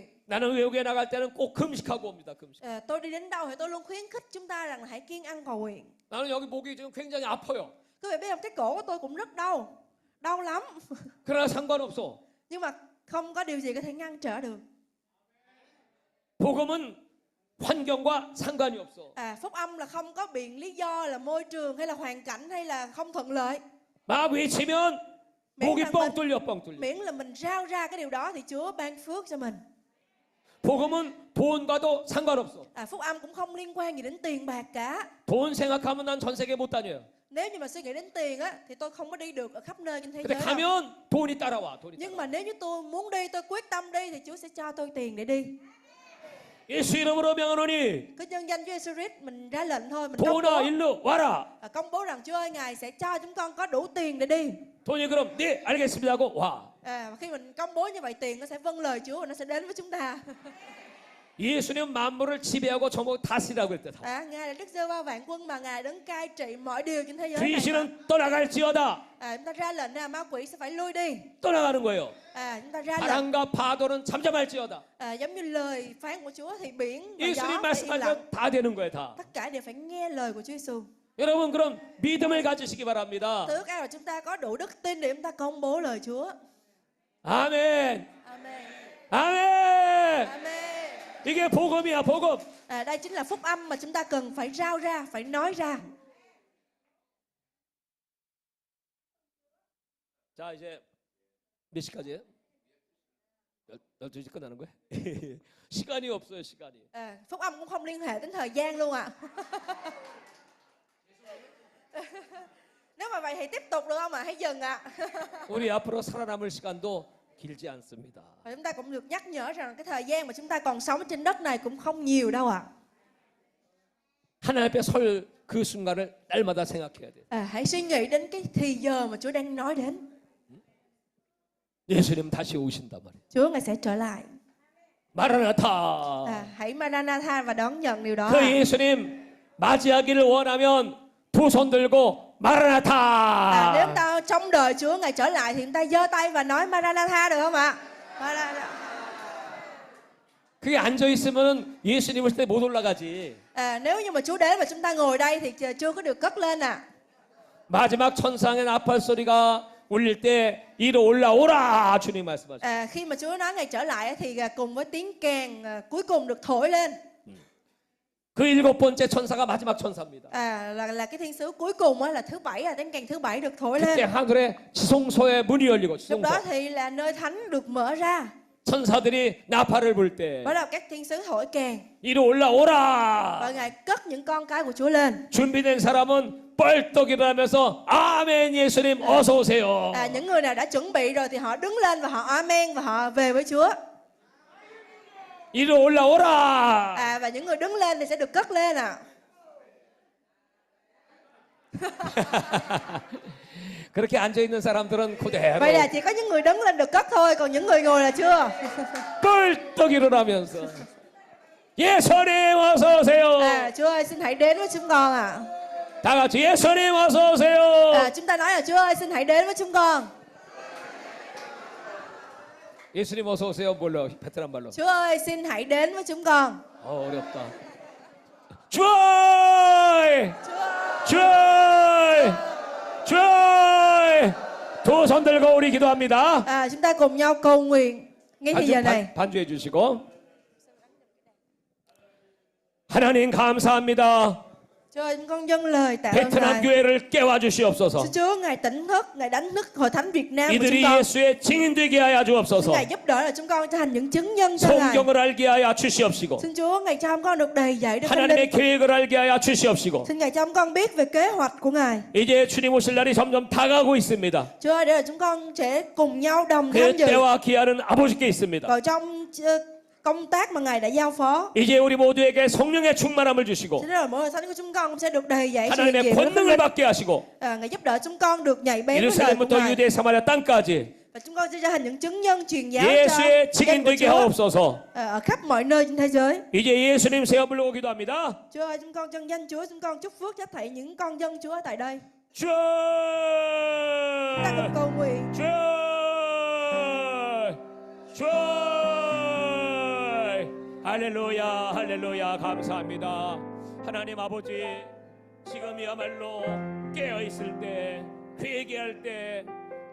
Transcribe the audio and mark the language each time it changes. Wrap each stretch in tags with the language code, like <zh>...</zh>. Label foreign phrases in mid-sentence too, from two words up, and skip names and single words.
<ko>나는 외국에 나갈 때는 꼭 금식하고 옵니다. 금식.</ko> <vi>Tôi đi đến đâu thì tôi luôn khuyến khích chúng ta rằng là hãy kiêng ăn cầu nguyện.</vi> <ko>나는 여기 목이 지금 굉장히 아파요.</ko> <vi>Quý vị biết không, cái cổ của tôi cũng rất đau, đau lắm.</vi> <ko>그러나 상관없어.</ko> <vi>Nhưng mà không có điều gì có thể ngăn trở được.</vi> <ko>복음은 환경과 상관이 없어.</ko> <vi>Phúc âm là không có biện lý do là môi trường hay là hoàn cảnh hay là không thuận lợi.</vi> <ko>막 외치면 목이 뻥 뚫려 뻥 뚫려.</ko> <vi>Miễn là mình rao ra cái điều đó thì Chúa ban phước cho mình.</vi> <ko>복음은 돈과도 상관없어.</ko> <vi>Phúc âm cũng không liên quan gì đến tiền bạc cả.</vi> <ko>돈 생각하면 난 전 세계 못 다녀요.</ko> <vi>Nếu như mà suy nghĩ đến tiền á thì tôi không có đi được ở khắp nơi trên thế</vi> <ko>근데</ko> <vi>giới đâu.</vi> <ko>가면 돈이 따라와. 돈이</ko> <vi>Nhưng</vi> <ko>따라와.</ko> <vi>mà nếu như tôi muốn đi, tôi quyết tâm đi thì Chúa sẽ cho tôi tiền để đi.</vi> <ko>예수 이름으로 명하노니</ko> <vi>Cứ nhân danh Chúa Jesus Christ mình ra lệnh thôi, mình công</vi> <ko>돈아</ko> <vi>bố,</vi> <ko>일로 와라.</ko> <vi>công bố rằng Chúa ơi, Ngài sẽ cho chúng con có đủ tiền để đi.</vi> <ko>돈이 그럼 네 알겠습니다 하고 와.</ko> <vi>Và khi mình công bố như vậy, tiền nó sẽ vâng lời Chúa và nó sẽ đến với chúng ta.</vi> <ko>예수님 만물을 지배하고 전부 다스리라고 했대.</ko> <vi>Ngài là Đức Giê-hô-va vạn quân mà Ngài đứng cai trị mọi điều trên thế giới này.</vi> <ko>귀신은 떠나갈지어다.</ko> <vi>Chúng ta ra lệnh là ma quỷ sẽ phải lui đi.</vi> <ko>떠나가는 거예요.</ko> <vi>Chúng ta ra lệnh</vi> <ko>바람과 파도는 잠잠할지어다.</ko> <vi>giống như lời phán của Chúa thì biển và</vi> <ko>예수님</ko> <vi>gió phải im lặng.</vi> <ko>말씀하면 다 되는 거예요, 다.</ko> <vi>Tất cả đều phải nghe lời của Chúa Giêsu.</vi> <ko>여러분 그럼 믿음을 가지시기 바랍니다.</ko> <vi>Tôi ước ao là chúng ta có đủ đức tin để chúng ta công bố lời Chúa.</vi> <ko>아멘.</ko> <vi>Amen.</vi> <ko>아멘.</ko> <vi>Amen.</vi> <ko>이게 복음이야, 복음.</ko> <vi>Đây chính là phúc âm mà chúng ta cần phải rao ra, phải nói ra.</vi> <ko>자, 이제 몇 시까지예요? 12시 끝나는 거예요? 시간이 없어요, 시간이.</ko> <vi>Phúc âm cũng không liên hệ đến thời gian luôn ạ. Nếu mà vậy thì tiếp tục được không ạ? Hãy dừng ạ.</vi> <ko>우리 앞으로 살아남을 시간도 길지 않습니다.</ko> <vi>Và chúng ta cũng được nhắc nhở rằng cái thời gian mà chúng ta còn sống trên đất này cũng không nhiều đâu ạ.</vi> <ko>하나님 앞에 설 그 순간을 날마다 생각해야 돼요.</ko> <vi>Hãy suy nghĩ đến cái thì giờ mà Chúa đang nói đến.</vi> <ko>예수님 다시 오신단 말이에요.</ko> <vi>Chúa Ngài sẽ trở lại.</vi> <ko>마라나타.</ko> <vi>Hãy Maranatha và đón nhận điều đó.</vi> <ko>그 예수님 맞이하기를 원하면 두 손 들고 마라나타.</ko> <vi>Nếu ta trông đợi Chúa Ngài trở lại thì chúng ta giơ tay và nói Maranatha được không ạ?</vi> <ko>그게 앉아 있으면 예수님 올 때 못 올라가지.</ko> <vi>Nếu như mà Chúa đến và chúng ta ngồi đây thì chưa có được cất lên ạ.</vi> <ko>마지막 천상의 나팔 소리가 울릴 때 이리 올라오라 주님 말씀하셨어요.</ko> <vi>Khi mà Chúa nói Ngài trở lại thì cùng với tiếng kèn cuối cùng được thổi lên.</vi> <ko>그 일곱 번째 천사가 마지막 천사입니다.</ko> <vi>Là cái thiên sứ cuối cùng là thứ bảy, tiếng kèn thứ bảy được thổi</vi> <ko>그때</ko> <vi>lên.</vi> <ko>하늘에 지성소의 문이 열리고</ko> <vi>Lúc đó</vi> <ko>지성소.</ko> <vi>thì là nơi thánh được mở ra.</vi> <ko>천사들이 나팔을 불 때</ko> <vi>Bắt đầu các thiên sứ thổi kèn</vi> <ko>이리 올라오라.</ko> <vi>và Ngài cất những con cái của Chúa lên.</vi> <ko>준비된 사람은 뻘떡 일어나면서 아멘 예수님 어서 오세요.</ko> <vi>Những người nào đã chuẩn bị rồi thì họ đứng lên và họ amen và họ về với Chúa.</vi> <ko>이리 올라오라.</ko> <vi>Và những người đứng lên thì sẽ được cất lên ạ.</vi> <ko>그렇게 앉아 있는 사람들은 그대로</ko> <vi>Vậy là chỉ có những người đứng lên được cất thôi, còn những người ngồi là chưa.</vi> <ko>뻘떡 일어나면서 예수님 어서 오세요.</ko> <vi>Chúa ơi xin hãy đến với chúng con ạ.</vi> <ko>다 같이 예수님 어서 오세요.</ko> <vi>Chúng ta nói là Chúa ơi xin hãy đến với chúng con.</vi> <ko>예수님 어서 오세요. 뭘로? 베트남 말로.</ko> <vi>Chúa ơi xin hãy đến với chúng con.</vi> <ko>어렵다. 주여! 주여! 주여! 두 손 들고 우리 기도합니다.</ko> <vi>Chúng ta cùng nhau cầu nguyện ngay thì giờ này.</vi> <ko>반주해 주시고. 하나님 감사합니다.</ko> <vi>Chúa ơi, chúng con dâng lời tạ ơn</vi> <ko>베트남</ko> <vi>Ngài.</vi> <ko>교회를 깨워 주시옵소서.</ko> <vi>Xin Chúa Ngài tỉnh thức, Ngài đánh thức hội thánh Việt Nam của chúng</vi> <ko>이들이</ko> <vi>con.</vi> <ko>예수의 증인 되게 하여</ko> <vi>Xin</vi> <ko>주옵소서.</ko> <vi>Ngài giúp đỡ là chúng con trở thành những chứng nhân cho Ngài.</vi> <ko>성경을 알게 하여 주시옵시고.</ko> <vi>Xin Chúa Ngài cho chúng con được đầy dẫy Đức Thánh Linh.</vi> <ko>하나님의 계획을 알게 하여 주시옵시고.</ko> <vi>Xin Ngài cho chúng con biết về kế hoạch của Ngài.</vi> <ko>이제 주님 오실 날이 점점 다가오고 있습니다.</ko> <vi>Chúa ơi, để là chúng con sẽ cùng nhau đồng tham</vi> <ko>그</ko> <vi>dự.</vi> <ko>때와 기한은 아버지께 있습니다.</ko> <vi>Vào trong công tác mà Ngài đã giao phó.</vi> <ko>이제 우리 모두에게 성령의 충만함을 주시고</ko> <vi>Thế nên là mỗi hội thánh của chúng con cũng sẽ được đầy dẫy sự</vi> <ko>하나님의</ko> <vi>nhiệm của Thánh</vi> <ko>권능을</ko> <vi>Linh.</vi> <ko>받게 하시고</ko> <vi>Ngài giúp đỡ chúng con được nhạy bén với lời của</vi> <ko>예루살렘부터</ko> <vi>Ngài.</vi> <ko>유대 사마리아 땅까지</ko> <vi>Và chúng con sẽ trở thành những chứng nhân truyền giáo cho</vi> <ko>예수의</ko> <vi>danh</vi> <ko>증인</ko> <vi>của</vi> <ko>되게</ko> <vi>Chúa</vi> <ko>하옵소서.</ko> <vi>ở khắp mọi nơi trên thế giới.</vi> <ko>이제 예수님 새 부르고 기도합니다.</ko> <vi>Chúa ơi, chúng con chân danh Chúa, chúng con chúc phước cho thảy những con dân Chúa tại đây.</vi> <ko>주</ko> <vi>Ta cùng cầu nguyện.</vi> <ko>주 주 할렐루야 할렐루야 감사합니다. 하나님 아버지 지금이야말로 깨어 있을 때 회개할 때</ko>